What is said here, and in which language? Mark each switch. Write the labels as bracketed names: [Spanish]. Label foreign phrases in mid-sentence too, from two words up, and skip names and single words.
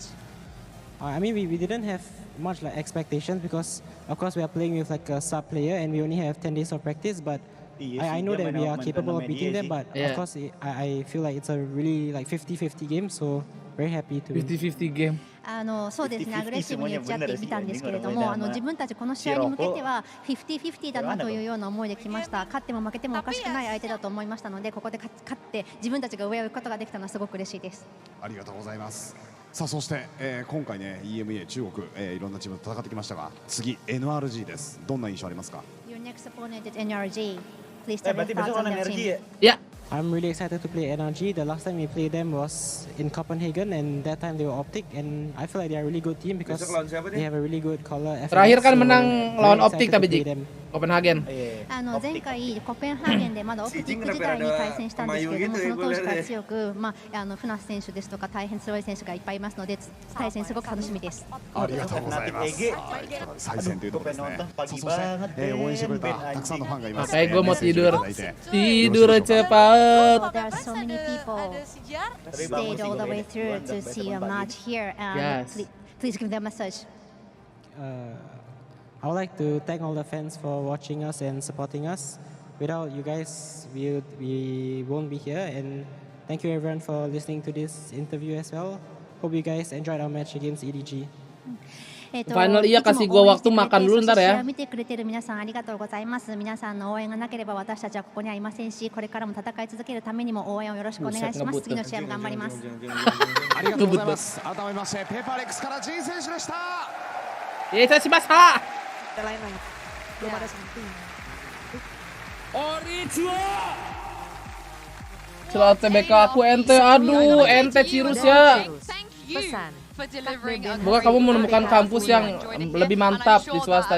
[English] I mean, we didn't have much like expectations because of course we are playing with like a sub player and we only have 10 days of practice. But I know that we are capable of beating them. But of course, I feel like it's a really like 50-50 game. So very happy to. 50-50 game. [Japanese] そうですね、アグレッシブに打ち合ってみたんですけれども、自分たちこの試合に向けては50-50だなというような思いで来ました。勝っても負けてもおかしくない相手だと思いましたので、ここで勝って自分たちが上を行くことができたのはすごく嬉しいです。ありがとうございます。さあそして、今回ね EMEA 中国、いろんなチームと戦ってきましたが、次 NRG です。どんな印象ありますか？ [English] Your next opponent is NRG. Please tell your thoughts on their team. Yeah. I'm really excited to play NRG. The last time we played them was in Copenhagen, and that time they were Optic, and I feel like they are a really good team because they have a really good color. [Indonesian] Terakhir kan menang lawan Optic tapi di Copenhagen. [Japanese] 前回コペンハーゲンでまだオプティック時代に対戦したんですけれども、その当時から強く、船瀬選手ですとか大変強い選手がいっぱいいますので、対戦すごく楽しみです。ありがとうございます。再戦というところですね。そして、応援してくれたたくさんのファンがいます。 [Indonesian] Kayak gue mau tidur cepat. [English] There are so many people stayed all the way through to see a match here, and please give them a message. I would like to thank all the fans for watching us and supporting us. Without you guys, we won't be here. And thank you everyone for listening to this interview as well. Hope you guys enjoyed our match against EDG. [Indonesian] Final iya kasih gua waktu makan dulu ntar ya. [Japanese] 見てくれてる皆さんありがとうございます。皆さんの応援がなければ私たちはここにはいませんし、これからも戦い続けるためにも応援をよろしくお願いします。次の試合も頑張ります。ありがとうございます。改めましてペーパーレックスからジン選手でした。しました。 [Indonesian] lain-lain. Belum ada something. Selamat TBK aku ente, aduh ente Cirus ya. Pesan. Semoga kamu menemukan kampus yang lebih mantap di swasta ya.